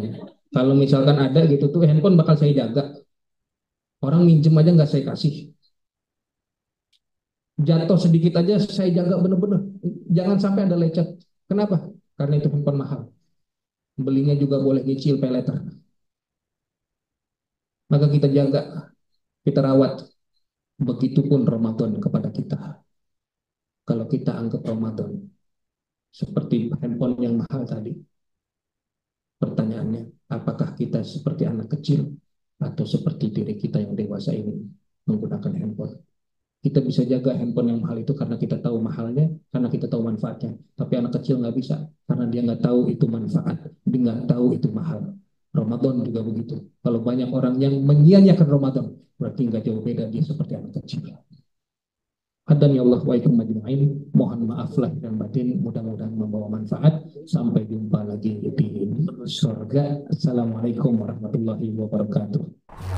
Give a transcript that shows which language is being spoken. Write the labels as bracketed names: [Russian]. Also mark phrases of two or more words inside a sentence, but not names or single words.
[Indonesian] Kalau misalkan ada gitu tuh, handphone bakal saya jaga. Orang minjem aja nggak saya kasih. Jatuh sedikit aja saya jaga bener-bener. Jangan sampai ada lecet. Kenapa? Karena itu handphone mahal. Belinya juga boleh nyicil [English] pay later. [Indonesian] Maka kita jaga, kita rawat. Begitupun Ramadan kepada kita. Kalau kita anggap Ramadan seperti handphone yang mahal tadi, pertanyaannya, apakah kita seperti anak kecil atau seperti diri kita yang dewasa ini menggunakan handphone? Kita bisa jaga handphone yang mahal itu karena kita tahu mahalnya, karena kita tahu manfaatnya. Tapi anak kecil nggak bisa, karena dia nggak tahu itu manfaat, dia nggak tahu itu mahal. Ramadan juga begitu. Kalau banyak orang yang menyia-nyiakan Ramadan, berarti nggak jauh beda dia seperti anak kecil. [Arabic] هدانا الله وإياكم أجمعين. [Indonesian] Mohon maaf lahir dan batin, mudah-mudahan membawa manfaat. Sampai jumpa lagi di surga. [Arabic] السلام عليكم ورحمة الله وبركاته.